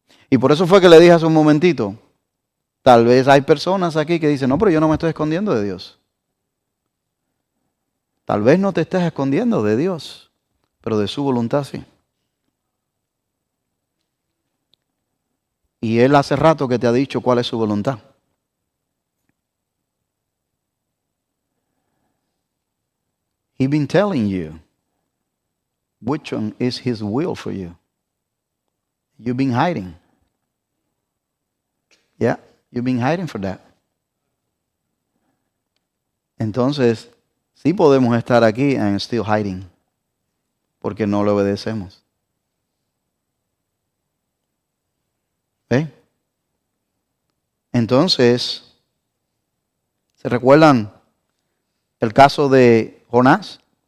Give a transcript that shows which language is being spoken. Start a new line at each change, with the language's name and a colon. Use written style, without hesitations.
Spanish: Y por eso fue que le dije hace un momentito, tal vez hay personas aquí que dicen, no, pero yo no me estoy escondiendo de Dios. Tal vez no te estés escondiendo de Dios, pero de su voluntad sí. Y Él hace rato que te ha dicho cuál es su voluntad.
English: He's been telling you which one is His will for you. You've been hiding. Yeah, you've been hiding for that.
Spanish: Entonces, sí podemos estar aquí
English: and still hiding,
Spanish: porque no le obedecemos. ¿Ve? Entonces, ¿se recuerdan el caso de Jonás?